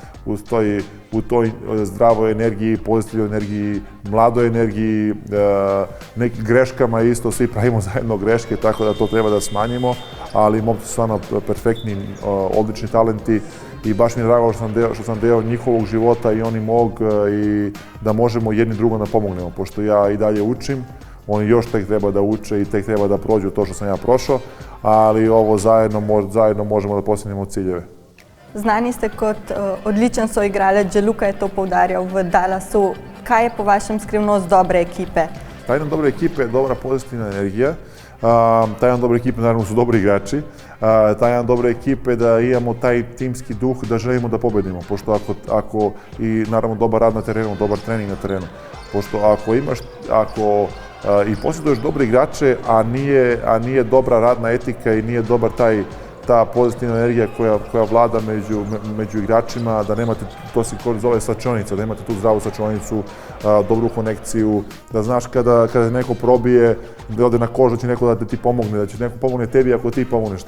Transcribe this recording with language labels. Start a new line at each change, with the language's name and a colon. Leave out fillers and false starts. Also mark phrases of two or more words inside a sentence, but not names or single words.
Serbian: u toj zdravoj energiji, pozitivnoj energiji, mladoj energiji, nekim greškama isto, svi pravimo zajedno greške, tako da to treba da smanjimo, ali momci su stvarno perfektni, odlični talenti i baš mi je drago što sam deo njihovog života i oni mog i da možemo jedni drugom da pomognemo, pošto ja i dalje učim, oni još tek treba da uče i tek treba da prođu to što sam ja prošao, ali ovo zajedno možemo da postignemo ciljeve.
Slovenian: Znani ste kot odličen soigralec, že Luka je to poudarjal v Dallasu. Kaj je po vašem skrivnost dobre ekipe?
Serbian: Tajna dobre ekipe je dobra pozitivna energija. Tajna dobre ekipe naravno su dobri igrači. Tajna dobre ekipe da imamo taj timski duh da želimo da pobedimo. Pošto ako i naravno dobar rad na terenu, dobar trening na terenu. Pošto ako i posjeduješ dobre igrače, a nije dobra radna etika i nije dobar ta pozitivna energija koja vlada među igračima, da nemate, to se zove slačionica, da imate tu zdravu slačionicu, dobru konekciju, da znaš kada neko probije, da ode na kožu, da će neko da ti pomogne, da će neko pomogne tebi ako ti pomogneš.